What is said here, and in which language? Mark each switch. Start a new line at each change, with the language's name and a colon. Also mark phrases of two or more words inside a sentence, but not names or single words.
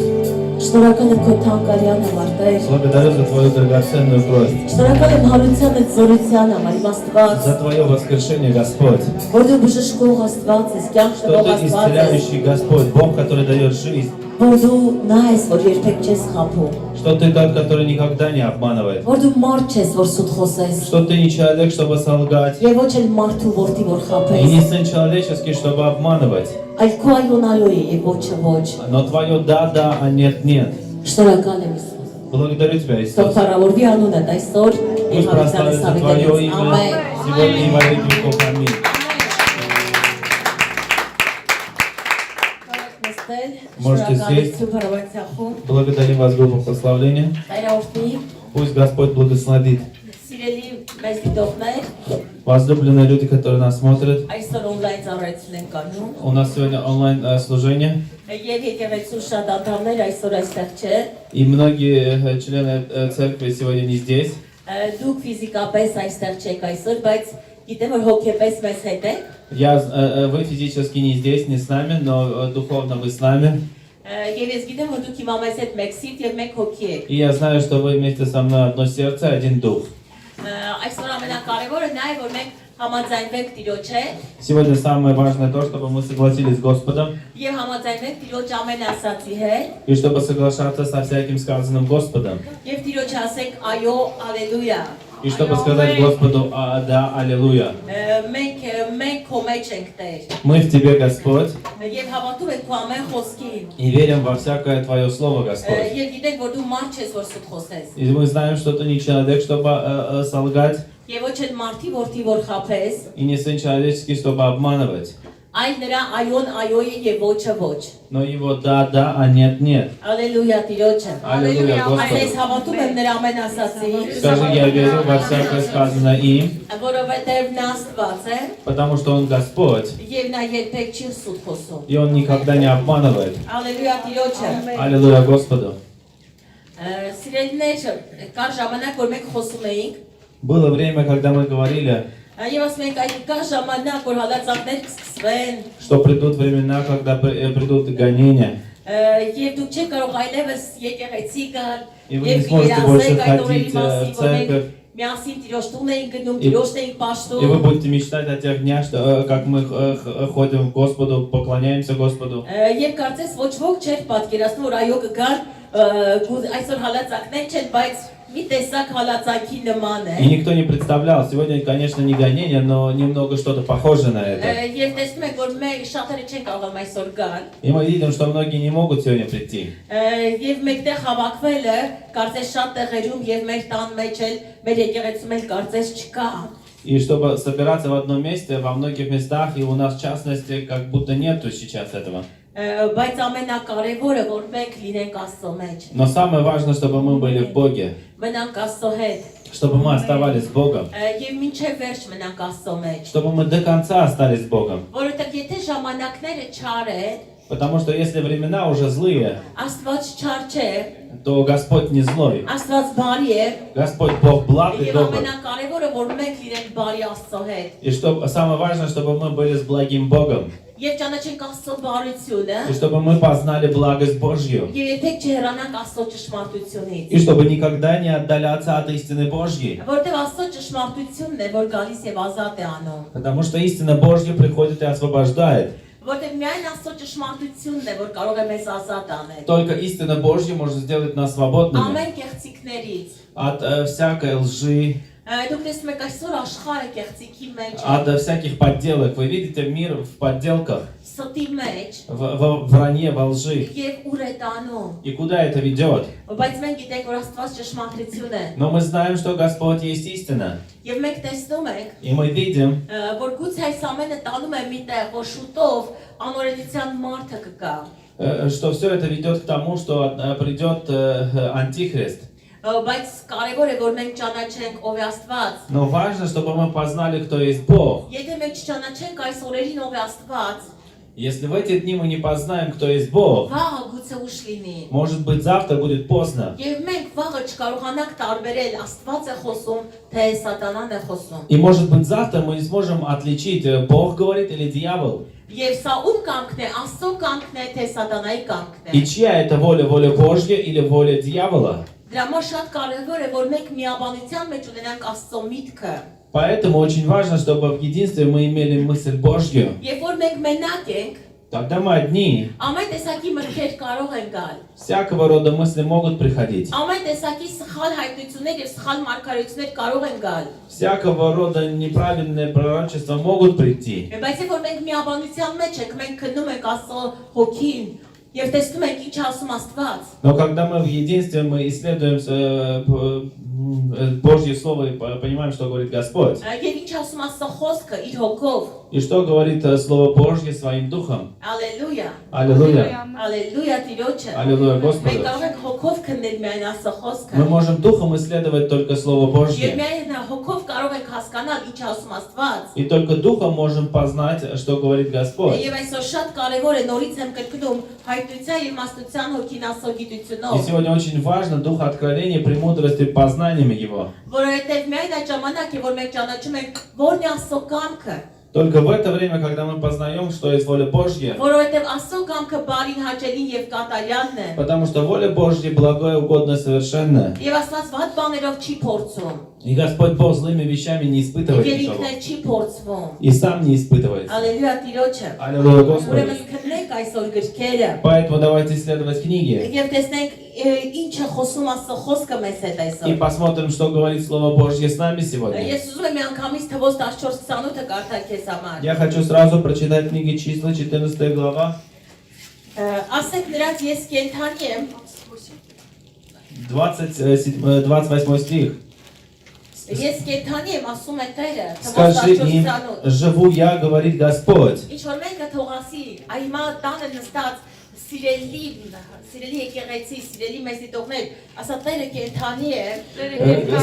Armenian: շնորհակալ եմ քո թանկարյան համար, Տեր։
Russian: Благодарю за Твою драгоценную кровь.
Armenian: Շնորհակալ եմ հարության այդ զորության համար, իմ Աստված,
Russian: За Твое воскрешение, Господь.
Armenian: որ դու բժշկող Աստված ես, կյանք
Russian: Что
Armenian: տվող
Russian: Ты
Armenian: Աստված ես,
Russian: исцеляющий Господь, Бог, который дает жизнь.
Armenian: որ դու նա ես, որ երբեք չես խաբում,
Russian: Что Ты тот, который никогда не обманывает.
Armenian: որ դու մարդ չես, որ սուտ խոսես,
Russian: Что Ты не человек, чтобы солгать.
Armenian: եւ ոչ էլ մարդու որդի, որ
Russian: И
Armenian: խաբես,
Russian: не сын человеческий, чтобы обманывать.
Armenian: այլ քո այոնալու է եւ ոչը ոչ։
Russian: Но Твое да, а нет.
Armenian: Շնորհակալ եմ Իսուս։
Russian: Благодарю Тебя,
Armenian: Թող
Russian: Иисус.
Armenian: փառավորվի անունդ այսօր եւ
Russian: Пусть
Armenian: հավիտյանս
Russian: прославится Твое
Armenian: հավիտյանս։
Russian: имя
Armenian: Ամեն։
Russian: сегодня и во веки веков. Аминь. Можете сесть. Благодарим вас, группа прославления. Пусть Господь благословит.
Armenian: Սիրելի մեծ դիտողներ,
Russian: Возлюбленные люди, которые нас смотрят,
Armenian: այսօր on-line ծառայություն ենք անում
Russian: у нас сегодня онлайн служение.
Armenian: եւ եկեղեցու շատ անդամներ այսօր այստեղ չէ։
Russian: И многие члены церкви сегодня не здесь.
Armenian: Դուք ֆիզիկապես այստեղ չեք այսօր, բայց գիտեմ որ հոգեպես մեզ հետ եք։
Russian: Вы физически не здесь, не с нами, но духовно вы с нами.
Armenian: Եվ ես գիտեմ որ դուք հիմա մեզ հետ մեկ սիրտ եւ մեկ հոգի եք։
Russian: И я знаю, что вы вместе со мной одно сердце, один дух.
Armenian: Այսօր ամենակարևորը նա է որ մենք համաձայնվենք Տիրոջ հետ
Russian: Сегодня самое важное то, чтобы мы согласились с Господом
Armenian: եւ համաձայնվենք Տիրոջ ամեն ասացի հետ
Russian: и чтобы соглашаться со всяким сказанным Господом.
Armenian: եւ Տիրոջ ասենք այո, ալելույա։
Russian: И чтобы сказать Господу да, аллилуйя.
Armenian: Մենք քո մեջ ենք Տեր
Russian: Мы в Тебе, Господь,
Armenian: եւ հավատում ենք քո ամեն խոսքին
Russian: и верим во всякое Твое Слово, Господь.
Armenian: եւ գիտենք որ դու մարդ ես որ սուտ խոսես
Russian: И мы знаем, что Ты не человек, чтобы солгать,
Armenian: եւ ոչ էլ մարդի որդի որ խափես
Russian: и не сын человеческий, чтобы обманывать.
Armenian: այլ нրա այոն այոյի եւ ոչը ոչ
Russian: Но его да, а нет.
Armenian: ալելույա Տիրոջը
Russian: Аллилуйя,
Armenian: Այս
Russian: Господу.
Armenian: հավատում եմ նրա ամեն ասացի
Russian: Скажи, я верю во всякое сказанное им,
Armenian: որովհետեւ նա Աստված է
Russian: потому что Он Господь,
Armenian: եւ նա երբեք չի սուտ խոսում
Russian: и Он никогда не обманывает.
Armenian: ալելույա Տիրոջը
Russian: Аллилуйя Господу.
Armenian: Սիրելիներ, կար ժամանակ որ մենք խոսում էինք
Russian: Было время, когда мы говорили,
Armenian: Եվ ասում ենք այդ կա ժամանակ որ հալածանքներ կսկսվեն
Russian: что придут времена, когда придут гонения,
Armenian: եւ դուք չեք կարող այլևս եկեղեցի գալ
Russian: и вы не сможете больше ходить в церковь,
Armenian: միասին Տիրոջ տուն էինք գնում,
Russian: И-
Armenian: Տիրոջն էինք
Russian: и вы
Armenian: պաշտում
Russian: будете мечтать о тех днях, что как мы ходим к Господу, поклоняемся Господу.
Armenian: Եվ կարծես ոչ ոք չէր պատկերացնում որ այո կգան այսօր հալածանքներ չեն, բայց մի տեսակ հալածանքի նման է
Russian: И никто не представлял, сегодня, конечно, не гонение, но немного что-то похожее на это.
Armenian: Եվ տեսնում եք որ մենք շատերը չեն կարող այսօր գալ
Russian: И мы видим, что многие не могут сегодня прийти.
Armenian: Եվ մեկտեղ հավաքվելը կարծես շատ տեղերում եւ մեր տան մեջ էլ մեր եկեղեցում էլ կարծես չկա
Russian: И чтобы собираться в одном месте, во многих местах, и у нас в частности, как будто нету сейчас этого.
Armenian: բայց ամենակարևորը որ մենք լինենք Աստծո մեջ
Russian: Но самое важное, чтобы мы были в Боге.
Armenian: մնանք Աստծո հետ
Russian: чтобы мы оставались с Богом,
Armenian: Եվ մինչև վերջ մնանք Աստծո մեջ։
Russian: чтобы мы до конца остались с Богом.
Armenian: Որովհետև եթե ժամանակները չար են,
Russian: Потому что если времена уже злые,
Armenian: Աստված չար չէ,
Russian: то Господь не злой.
Armenian: Աստված բարի է,
Russian: Господь Бог благ и
Armenian: եւ
Russian: добр.
Armenian: ամենակարևորը որ մենք լինենք բարի Աստծո հետ։
Russian: И что самое важное, чтобы мы были с благим Богом.
Armenian: Եվ ճանաչենք Աստծո բարությունը,
Russian: И чтобы мы познали благость Божью.
Armenian: եւ երբեք չհեռանանք Աստծո ճշմարտությունից։
Russian: И чтобы никогда не отдаляться от истины Божьей.
Armenian: Որտեւ Աստծո ճշմարտությունն է, որ գալիս եւ ազատ է անում։
Russian: Потому что истина Божья приходит и освобождает.
Armenian: Որտեւ միայն Աստծո ճշմարտությունն է, որ կարող է մեզ ազատ անել։
Russian: Только истина Божья может сделать нас свободными
Armenian: Ամեն կեղծիքներից։
Russian: от всякой лжи,
Armenian: Դուք տեսնում եք այսօր աշխարհը կեղծիքի մեջ է,
Russian: от всяких подделок. Вы видите мир в подделках,
Armenian: ստի մեջ
Russian: в вранье, во лжи.
Armenian: եւ ուր է տանում։
Russian: И куда это ведет?
Armenian: Բայց մենք գիտենք, որ Աստված ճշմարտություն է։
Russian: Но мы знаем, что Господь есть истина.
Armenian: Եվ մենք տեսնում ենք,
Russian: И мы видим,
Armenian: որ գուցե այս ամենը տանում է միտեղ, որ շուտով անօրենության մարդը կգա։
Russian: что все это ведет к тому, что придет Антихрист.
Armenian: Բայց կարևոր է, որ մենք ճանաչենք ով է Աստված։
Russian: Но важно, чтобы мы познали, кто есть Бог.
Armenian: Եթե մենք չճանաչենք այս օրերին ով է Աստված,
Russian: Если в эти дни мы не познаем, кто есть Бог,
Armenian: վաղը գուցե ուշ լինի։
Russian: может быть, завтра будет поздно.
Armenian: Եվ մենք վաղը չկարողանանք տարբերել Աստված է խոսում, թե Սատանան է խոսում։
Russian: И может быть, завтра мы не сможем отличить, Бог говорит или дьявол.
Armenian: Եվ սա ում կամքն է, Աստծո կամքն է, թե Սատանայի կամքն
Russian: И
Armenian: է։
Russian: чья это воля, воля Божья или воля дьявола?
Armenian: Դրա համար շատ կարևոր է, որ մենք միաբանության մեջ ունենանք Աստծո միտքը։
Russian: Поэтому очень важно, чтобы в единстве мы имели мысль Божью.
Armenian: Երբ որ մենք մենակ ենք,
Russian: Тогда мы одни.
Armenian: ամեն տեսակի մտքեր կարող են գալ։
Russian: Всякого рода мысли могут приходить.
Armenian: Ամեն տեսակի սխալ հայտնություններ եւ սխալ մարգարեություններ կարող են գալ։
Russian: Всякого рода неправильные пророчества могут прийти.
Armenian: Բայց երբ որ մենք միաբանության մեջ ենք, մենք քննում ենք Աստծո հոգին եւ տեսնում ենք ինչ ասում Աստված։
Russian: Но когда мы в единстве, мы исследуем Божье Слово и понимаем, что говорит Господь.
Armenian: Եվ ինչ ասում Աստծո խոսքը իր հոգով։
Russian: И что говорит Слово Божье своим духом.
Armenian: Ալելույա։
Russian: Аллилуйя.
Armenian: Ալելույա Տիրոջը։
Russian: Аллилуйя
Armenian: Մենք
Russian: Господу.
Armenian: կարող ենք հոգով քննել միայն Աստծո խոսքը։
Russian: Мы можем духом исследовать только Слово
Armenian: Եվ
Russian: Божье.
Armenian: միայն հոգով կարող ենք հասկանալ ինչ ասում Աստված։
Russian: И только духом можем познать, что говорит Господь.
Armenian: Եվ այսօր շատ կարևոր է նորից եմ կրկնում հայտնության եւ իմաստության հոգին Աստծո
Russian: И
Armenian: գիտությունով։
Russian: сегодня очень важно дух откровения, премудрости, познаниями Его.
Armenian: Որովհետեւ միայն այդ ժամանակ է որ մենք ճանաչում ենք որն է Աստծո կամքը։
Russian: Только в это время, когда мы познаем, что есть воля Божья,
Armenian: Որովհետև Աստծո կամքը բարին, հաճելին եւ կատարյալն է։
Russian: потому что воля Божья благое, угодное, совершенное.
Armenian: Եվ Աստված վատ բաներով չի փորձում։
Russian: И Господь Бог злыми вещами не испытывает
Armenian: Եվ
Russian: никого.
Armenian: ինքն էլ չի փորձվում։
Russian: И сам не испытывает.
Armenian: Ալելույա Տիրոջը։
Russian: Аллилуйя Господу.
Armenian: Ուրեմն քննենք այսօր գրքերը։
Russian: Поэтому давайте исследовать книги.
Armenian: Եվ տեսնենք ինչ է խոսում Աստծո խոսքը մեզ հետ
Russian: И
Armenian: այսօր։
Russian: посмотрим, что говорит Слово Божье с нами сегодня.
Armenian: Ես ուզում եմ միանգամից թվոց 14-28-ը կարդալ քեզ համար։
Russian: Я хочу сразу прочитать книги Числа, 14 глава,
Armenian: Ասեք նրանց ես կենթանի եմ,
Russian: 28 стих.
Armenian: ես կենթանի եմ, ասում է Տերը, թվոց
Russian: Скажи им,
Armenian: 14-28։
Russian: живу я, говорит Господь.
Armenian: Ինչ որ մեկը թողասի, այմա տանը նստած սիրելի եկեղեցի, սիրելի մեծ դիտողներ, ասա Տերը կենթանի է։